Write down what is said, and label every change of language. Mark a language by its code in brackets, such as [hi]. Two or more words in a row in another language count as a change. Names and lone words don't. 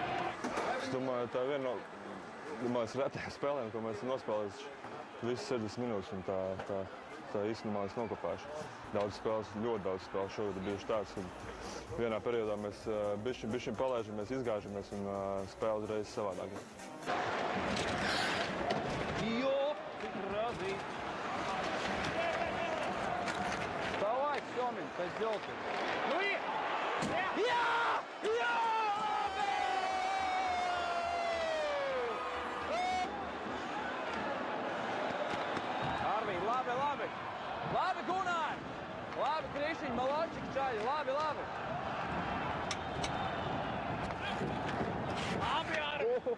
[lv] Es domāju, tā ir viena no retajām spēlēm, ko mēs esam nospēlējuši visas 60 minūtes, un tā īstenībā es nokopēšu. Ļoti daudz spēles šogad ir bijuši tāds, ka vienā periodā mēs bišķiņ palaižamies, izgāžamies, un spēle uzreiz savādāk. Jo, cik razīt! [ru] Давай, Семин, козёлки! Ну и... Я! [lv] Labi, Gunār! Labi, Krišiņ, Maločik, čaļi! Labi! Labi, Arvi!